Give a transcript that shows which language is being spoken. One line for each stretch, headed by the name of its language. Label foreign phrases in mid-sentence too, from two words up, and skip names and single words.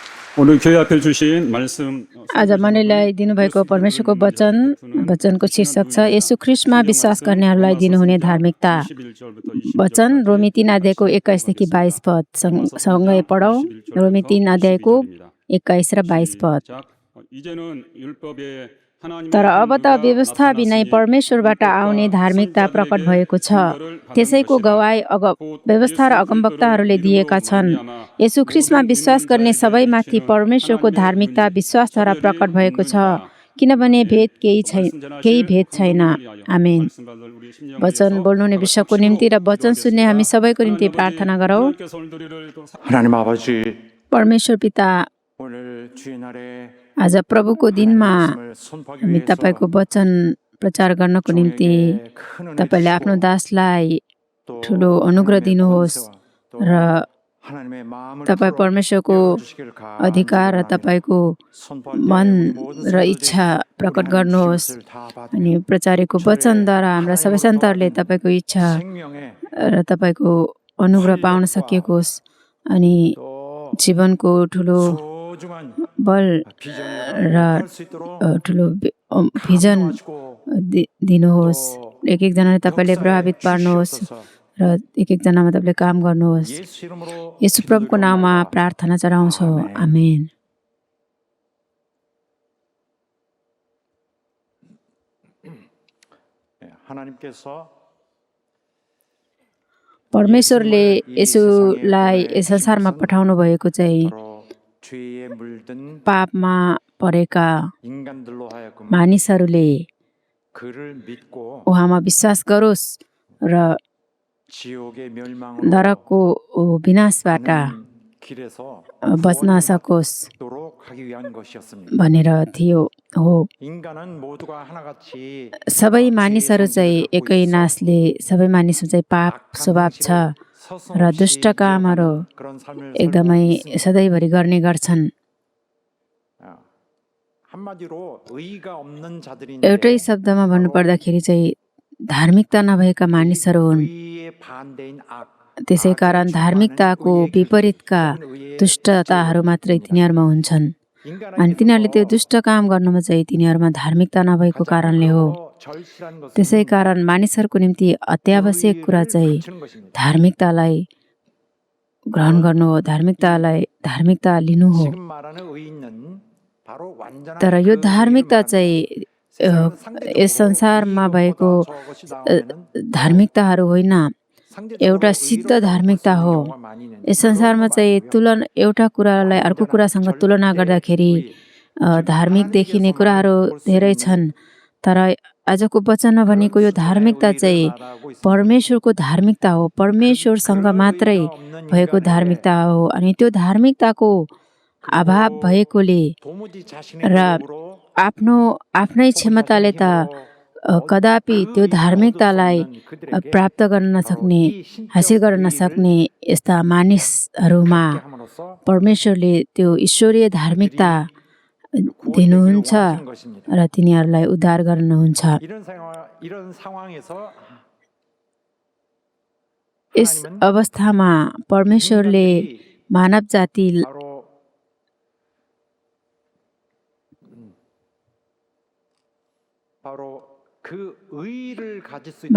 Korean: 오늘 교회 앞에 주신 말씀
Nepali: आज मनैलाई दिनुभएको परमेश्वरको वचनको शीर्षक छ येशू ख्रीष्टमा विश्वास गर्नेहरूलाई दिनुहुने धार्मिकता। वचन रोमी 3 अध्यायको 21 देखि 22 पद सँगै पढौँ। रोमी 3 अध्यायको 21 र 22 पद। तर अब त व्यवस्था बिनै परमेश्वरबाट आउने धार्मिकता प्रकट भएको छ। त्यसैको गवाई व्यवस्था र अगमवक्ताहरूले दिएका छन्। येशू ख्रीष्टमा विश्वास गर्ने सबैमाथि परमेश्वरको धार्मिकता विश्वासद्वारा प्रकट भएको छ, किनभने केही भेद छैन। आमेन। वचन बोल्नुहुने विश्वको निम्ति र वचन सुन्ने हामी सबैको निम्ति प्रार्थना गरौँ।
Korean: 하나님 아버지,
Nepali: परमेश्वर पिता,
Korean: 오늘 주의 날에
Nepali: आज प्रभुको दिनमा
Korean: 말씀을 선포하기
Nepali: हामी
Korean: 위해서
Nepali: तपाईको वचन प्रचार गर्नको निम्ति
Korean: 종에게 큰 은혜
Nepali: तपाईले आफ्नो
Korean: 주시고
Nepali: दासलाई
Korean: 또
Nepali: ठुलो अनुग्रह
Korean: 하나님의
Nepali: दिनुहोस्
Korean: 권세와 또
Nepali: र
Korean: 하나님의 마음을
Nepali: तपाईँ
Korean: 풀어
Nepali: परमेश्वरको
Korean: 열어주시기를
Nepali: अधिकार र
Korean: 간절히
Nepali: तपाईँको
Korean: 선포할 때
Nepali: मन
Korean: 우리 모든
Nepali: र
Korean: 성도들이
Nepali: इच्छा प्रकट
Korean: 우리 하나님
Nepali: गर्नुहोस्।
Korean: 주신 것을 다 받으며
Nepali: अनि प्रचारेको वचनद्वारा हाम्रा सबै सन्तानहरूले तपाईँको इच्छा
Korean: 생명의
Nepali: र तपाईँको अनुग्रह पाउन सकियोस् अनि
Korean: 또
Nepali: जीवनको ठुलो
Korean: 소중한
Nepali: बल
Korean: 비전을
Nepali: र
Korean: 할 수 있도록
Nepali: ठुलो भिजन
Korean: 감동하시고
Nepali: दिनुहोस्। एक एकजनाले तपाईँले प्रभावित पार्नुहोस् र एक एकजनामा तपाईँले काम गर्नुहोस्।
Korean: 예수 이름으로
Nepali: येशू प्रभुको नाममा
Korean: 기도드리옵나이다.
Nepali: प्रार्थना चढाउँछौँ। आमेन।
Korean: 하나님께서
Nepali: परमेश्वरले येशूलाई यस संसारमा पठाउनु भएको चाहिँ
Korean: 바로 죄에 물든
Nepali: पापमा परेका
Korean: 인간들로 하여금
Nepali: मानिसहरूले
Korean: 그를 믿고
Nepali: उहाँमा विश्वास गरोस् र
Korean: 지옥의 멸망으로
Nepali: नरकको विनाशबाट
Korean: 가는 길에서
Nepali: बच्न सकोस्
Korean: 도록 하기 위한 것이었습니다.
Nepali: भनेर थियो। हो,
Korean: 인간은 모두가 하나같이
Nepali: सबै मानिसहरू चाहिँ एकै नासले सबै मानिसहरू चाहिँ पाप स्वभाव छ र दुष्ट कामहरू
Korean: 그런 삶을
Nepali: एकदमै
Korean: 살고 있습니다.
Nepali: सधैँभरि गर्ने गर्छन्।
Korean: 한마디로 의가 없는 자들인데
Nepali: एउटै शब्दमा भन्नुपर्दाखेरि चाहिँ धार्मिकता नभएका मानिसहरू हुन्।
Korean: 의의 반대인 악,
Nepali: त्यसै कारण धार्मिकताको विपरीतका दुष्टताहरू मात्रै तिनीहरूमा हुन्छन् अनि तिनीहरूले त्यो दुष्ट काम गर्नुमा चाहिँ तिनीहरूमा धार्मिकता नभएको कारणले हो।
Korean: 절실한 것은
Nepali: त्यसै कारण मानिसहरूको निम्ति अत्यावश्यक कुरा चाहिँ
Korean: 갖추는 것입니다.
Nepali: धार्मिकतालाई ग्रहण गर्नु हो, धार्मिकता लिनु हो।
Korean: 지금 말하는 의인은 바로 완전한
Nepali: तर यो
Korean: 그
Nepali: धार्मिकता
Korean: 의를
Nepali: चाहिँ
Korean: 말합니다. 상대적으로
Nepali: यस संसारमा
Korean: 의로보다
Nepali: भएको
Korean: 저것이 나오면은
Nepali: धार्मिकताहरू होइन,
Korean: 상대적으로
Nepali: एउटा सिद्ध
Korean: 의롭다고
Nepali: धार्मिकता
Korean: 볼수
Nepali: हो।
Korean: 있는 경우가 많이 있는데
Nepali: यस संसारमा चाहिँ एउटा कुरालाई अर्को कुरासँग तुलना गर्दाखेरि धार्मिक देखिने कुराहरू धेरै छन्। तर आजको वचनमा भनेको यो धार्मिकता चाहिँ परमेश्वरको धार्मिकता हो, परमेश्वरसँग मात्रै भएको धार्मिकता हो। अनि त्यो धार्मिकताको अभाव भएकोले
Korean: 도무지 자신의
Nepali: र
Korean: 노력으로
Nepali: आफ्नै क्षमताले त कदापि त्यो धार्मिकतालाई प्राप्त गर्न नसक्ने, हासिल गर्न नसक्ने यस्ता मानिसहरूमा परमेश्वरले त्यो ईश्वरीय धार्मिकता दिनुहुन्छ र तिनीहरूलाई उद्धार गर्नुहुन्छ।
Korean: 이런 상황에서
Nepali: यस अवस्थामा परमेश्वरले मानव जाति
Korean: 바로 그 의를 가질 수